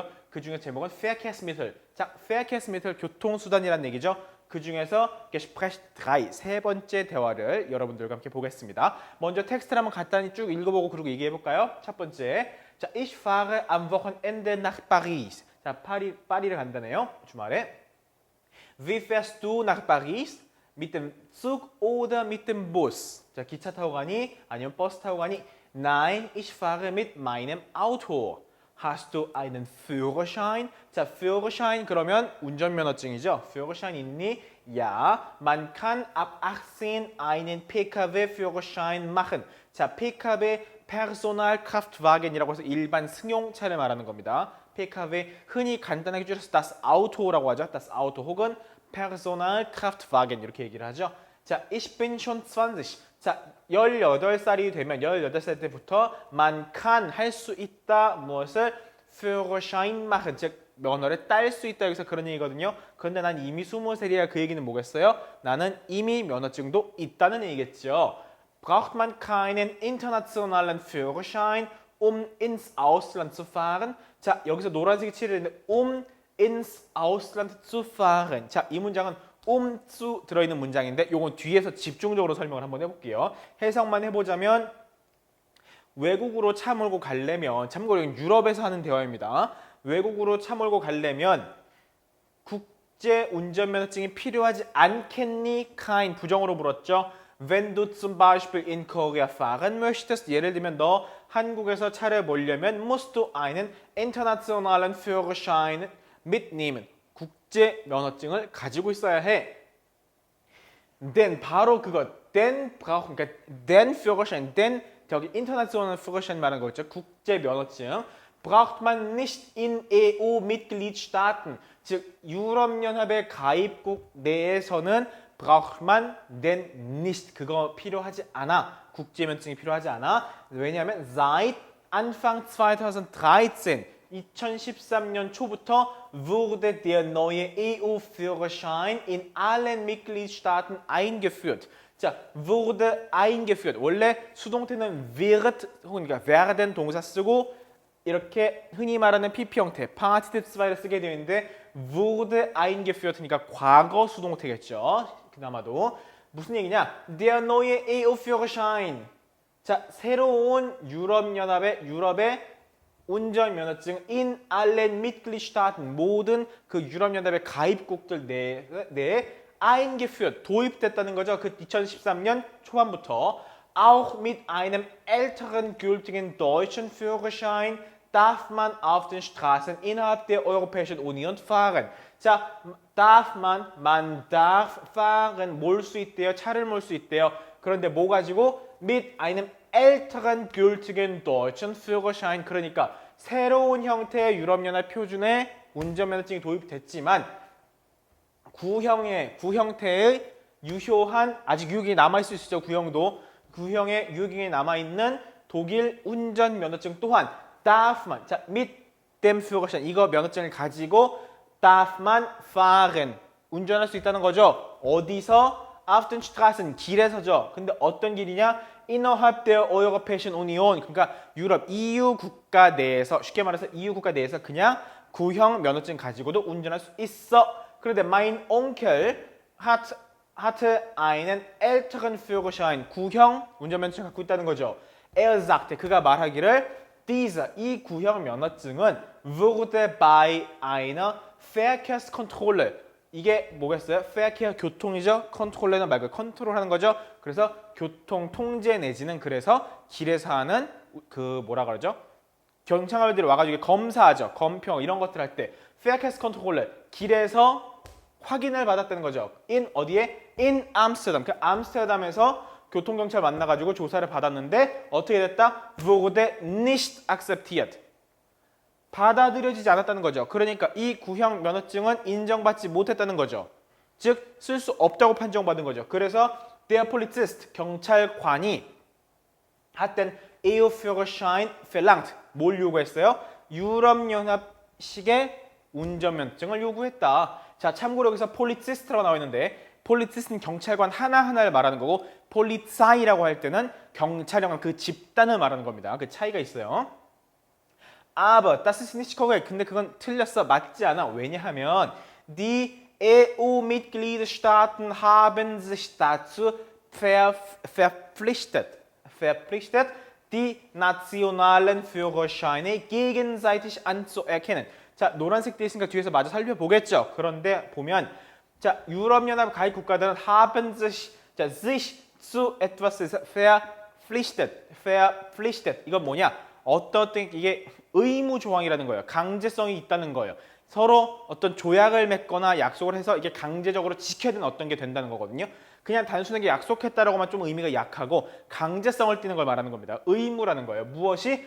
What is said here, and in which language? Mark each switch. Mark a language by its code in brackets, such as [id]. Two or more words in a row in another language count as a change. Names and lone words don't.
[ko] 그 중에 제목은 Verkehrsmittel. 자, Verkehrsmittel 교통수단이라는 얘기죠. 그 중에서 Gespräch 3, 세 번째 대화를 여러분들과 함께 보겠습니다. 먼저 텍스트를 한번 간단히 쭉 읽어보고 그리고 얘기해볼까요? 첫 번째, 자, [de] Ich fahre am Wochenende nach Paris. [ko] 자, 파리를 간다네요. 주말에. [de] Wie fährst du nach Paris? Mit dem Zug oder mit dem Bus? [ko] 자, 기차 타고 가니? 아니면 버스 타고 가니? [de] Nein, ich fahre mit meinem Auto. Hast du einen Führerschein? [ko] 자, Führerschein 그러면 운전면허증이죠. Führerschein 있니? [de] Ja, man kann ab 18 einen Pkw-Führerschein machen. [ko] 자, [de] Pkw Personalkraftwagen [ko] 이라고 해서 일반 승용차를 말하는 겁니다. Pkw 흔히 간단하게 줄여서 [de] das Auto [ko] 라고 하죠. [de] das Auto [ko] 혹은 Personalkraftwagen 이렇게 얘기를 하죠. 자, [de] ich bin schon 20. [ko] 자, 18살이 되면 18살 때부터 [de] man kann [ko] 할 수 있다. 무엇을? [de] Führerschein machen. [ko] 즉 면허를 딸 수 있다. 여기서 그런 얘기거든요. 그런데 난 이미 20살이야. 그 얘기는 뭐겠어요? 나는 이미 면허증도 있다는 얘기겠죠. [de] Braucht man keinen internationalen Führerschein, ins Ausland zu fahren? [ko] 자, 여기서 노란색이 칠해있는데 [de] ins Ausland zu fahren. [ko] 자, 이 문장은 zu 들어있는 문장인데 요건 뒤에서 집중적으로 설명을 한번 해볼게요. 해석만 해보자면 외국으로 차 몰고 가려면, 참고로 이건 유럽에서 하는 대화입니다. 외국으로 차 몰고 가려면 국제 운전면허증이 필요하지 않겠니? kein 부정으로 물었죠. [de] Wenn du zum Beispiel in Korea fahren möchtest, [ko] 예를 들면 너 한국에서 차를 몰려면 [de] musst du einen internationalen Führerschein mitnehmen. [ko] 국제 면허증을 가지고 있어야 해. Denn 바로 그것, [de] denn brauchen, [ko] 그러니까 [de] den Führerschein, [ko] den 저기 [de] internationalen Führerschein [ko] 말하는 거 있죠. 국제 면허증. [de] Braucht man nicht in EU-Mitgliedstaaten. [ko] 즉 유럽연합의 가입국 내에서는 [de] braucht man denn nicht. [ko] 그거 필요하지 않아. 국제 면허증이 필요하지 않아. [de] 왜냐하면 seit Anfang 2013 [ko] 2013년 초부터 [de] wurde der neue EU-Führerschein in allen Mitgliedstaaten eingeführt. 자, wurde eingeführt. [ko] 원래 수동태는 wird, 그러니까 werden 동사 쓰고 이렇게 흔히 말하는 PP 형태, Partizip 2를 쓰게 되어 있는데 [de] wurde eingeführt [ko] 니까 과거 수동태겠죠. 그나마도. 무슨 얘기냐? [de] Der neue EU-Führerschein. [ko] 자, 새로운 유럽의 운전면허증 [de] in allen Mitgliedstaaten [ko] 모든 그 유럽연합의 가입국들 내에 eingeführt 도입됐다는 거죠. 그 2013년 초반부터 [de] auch mit einem älteren gültigen deutschen Führerschein darf man auf den Straßen innerhalb der Europäischen Union fahren. 자, man darf fahren, [ko] 몰 수 있대요. 차를 몰 수 있대요. 그런데 뭐 가지고? [de] mit einem älteren gültigen deutschen Führerschein. [ko] 그러니까 새로운 형태의 유럽연합 표준의 운전면허증이 도입됐지만 구형태의 유효한, 아직 유효기간이 남아있을 수 있죠. 구형의 유효기간이 남아있는 독일 운전면허증 또한 [de] darf man, [ko] 자, [de] mit dem Führerschein, [ko] 이거 면허증을 가지고 [de] darf man fahren, [ko] 운전할 수 있다는 거죠. 어디서? [de] auf den Straßen, [ko] 길에서죠. 근데 어떤 길이냐? [de] innerhalb der Europäischen Union, [ko] 그러니까 유럽, EU 국가 내에서, 쉽게 말해서 EU 국가 내에서 그냥 구형 면허증 가지고도 운전할 수 있어. [de] 그런데 mein Onkel hatte einen älteren Führerschein, [ko] 구형 운전면허증 갖고 있다는 거죠. [de] Er sagte, [ko] 그가 말하기를 이 구형 면허증은 [de] wurde bei einer Verkehrskontrolle, [ko] 이게 뭐겠어요? Verkehr 교통이죠. 컨트롤러는 말 그대로 컨트롤하는 거죠. 그래서 교통 통제 내지는 그래서 길에서 하는 그 뭐라 그러죠? 경찰관들이 와가지고 검사하죠. 검평 이런 것들 할 때 Verkehrskontrolle 길에서 확인을 받았다는 거죠. in 어디에? [de] in Amsterdam. [ko] 그 암스테르담에서 교통경찰 만나가지고 조사를 받았는데 어떻게 됐다? [de] wurde nicht akzeptiert. [ko] 받아들여지지 않았다는 거죠. 그러니까 이 구형 면허증은 인정받지 못했다는 거죠. 즉 쓸 수 없다고 판정받은 거죠. 그래서 [de] der Polizist [ko] 경찰관이 [de] hat den EU-Führerschein verlangt. [ko] 뭘 요구했어요? 유럽연합식의 운전면허증을 요구했다. 자, 참고로 여기서 Polizist라고 나와 있는데 Polizist는 경찰관 하나하나를 말하는 거고 Polizei라고 할 때는 경찰관 그 집단을 말하는 겁니다. 그 차이가 있어요. [de] Aber das ist nicht korrekt. [ko] 근데 그건 틀렸어. 맞지 않아. [de] 왜냐하면 die EU-Mitgliedstaaten haben sich dazu verpflichtet, die nationalen Führerscheine gegenseitig anzuerkennen. [ko] 자, 노란색 돼 있으니까 뒤에서 마저 살펴보겠죠. 그런데 보면 자, 유럽연합 가입 국가들은 [de] haben sich zu etwas verpflichtet. [ko] 이건 뭐냐? 어떤 이게 의무 조항이라는 거예요. 강제성이 있다는 거예요. 서로 어떤 조약을 맺거나 약속을 해서 이게 강제적으로 지켜야 되는 어떤 게 된다는 거거든요. 그냥 단순하게 약속했다라고만 좀 의미가 약하고 강제성을 띠는 걸 말하는 겁니다. 의무라는 거예요. 무엇이?